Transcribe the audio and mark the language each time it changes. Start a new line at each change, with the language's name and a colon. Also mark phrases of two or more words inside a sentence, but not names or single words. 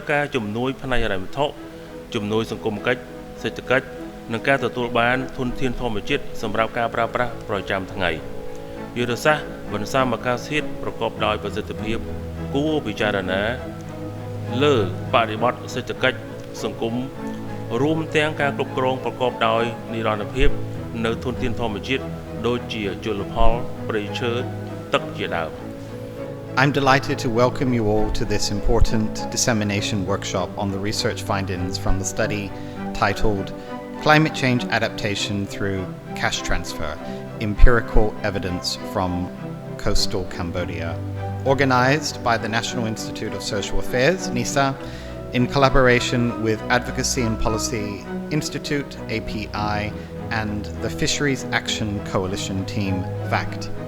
Khmer: ការជំនួយផ្នែកហិរញ្ញវត្ថុជំនួយសង្គមកិច្ចសេដ្ឋកិច្ចនិងការទទួលបានធនធានធម្មជាតិសម្រាប់ការប្រើប្រាស់ប្រចាំថ្ងៃយុទ្ធសាស្ត្របន្ស៊ាំអាកាសធាតុប្រកបដោយប្រសិទ្ធភាពគួរពិចារណាលើបរិបទសេដ្ឋកិច្ចសង្គមរួមទាំងការគ្រប់គ្រងប្រកបដោយនិរន្តរភាពនៅធនធានធម្មជាតិដូចជាជលផលព្រៃឈើទឹកជាដើម
English: I'm delighted to welcome you all to this important dissemination workshop on the research findings from the study titled Climate Change Adaptation Through Cash Transfer, Empirical Evidence from Coastal Cambodia, organized by the National Institute of Social Affairs, NISA, in collaboration with Advocacy and Policy Institute, API, and the Fisheries Action Coalition team, VACT.